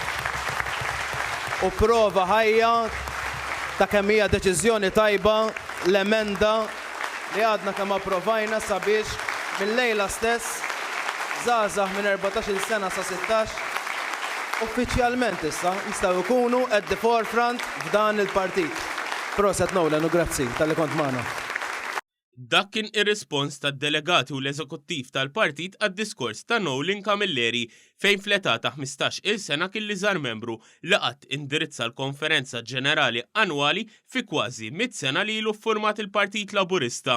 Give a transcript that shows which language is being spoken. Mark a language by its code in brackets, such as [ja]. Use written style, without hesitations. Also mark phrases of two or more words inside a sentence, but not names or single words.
[mt] U prova ħajja ta' kemm hija deċiżjoni tajba l-emenda li għadna kemm approvajna sabiex mill-lejla stess żgħażagħ minn 14-il sena sa 16 uffiċjalment issa jistgħu jkunu [en] at the forefront [mt] f'dan il-partit. Proset Nowlen u grazzi tal-li kont magħna. Dak kien ir-rispons tad-delegati u l-eżekuttiv tal-partit għad-diskors ta' Nowlen Camilleri fejn fl-età ta' 15-il sena kien li żar membru li qatt indirizza l-Konferenza Ġenerali Annwali fi kważi 100 sena li ilu ffurmat il-Partit Laburista.